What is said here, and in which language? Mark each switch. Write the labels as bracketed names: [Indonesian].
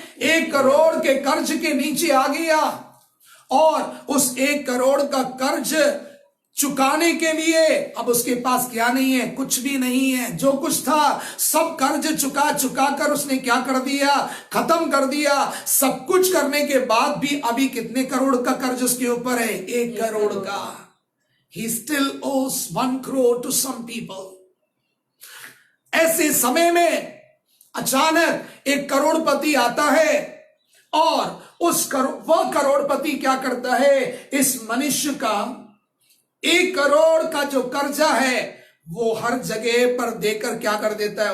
[Hindi] 1 करोड़ के कर्ज के नीचे आ गया और उस 1 करोड़ का कर्ज चुकाने के लिए अब उसके पास क्या नहीं है? कुछ भी नहीं है। जो कुछ था सब कर्ज चुका कर उसने क्या कर दिया? खत्म कर दिया। सब कुछ करने के बाद भी अभी कितने करोड़ का कर्ज उसके ऊपर है? 1 करोड़ का। [English] He still owes 1 crore to some people. [Hindi] ऐसे समय में अचानक एक करोड़पति आता है और वह करोड़पति क्या करता है? इस मनुष्य का 1 करोड़ का जो कर्जा है वो हर जगह पर देकर क्या कर देता है?